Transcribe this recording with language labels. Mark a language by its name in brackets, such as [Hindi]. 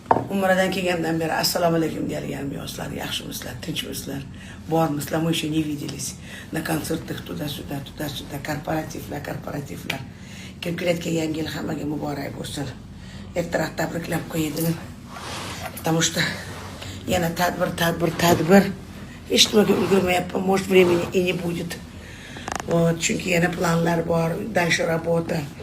[Uzbek] Umradan kelgandan beri assalomu alaykum deyilganmiyozlar, yaxshimisizlar, tinchmisizlar, bormisizlar, [Russian] мы еще не виделись. На концертах туда-сюда, [Uzbek] korporativlar. Kim kelayotgan yangi yil hammaga muborak bo'lsin. Ertaroq tabriklab qo'ydim. [Russian] Потому что [Uzbek] yana tadbir. Hech nimaga ulgurmayapman, [Russian] может времени и не будет. Вот, [Uzbek] chunki yana planlar bor, [Russian] дальше работа.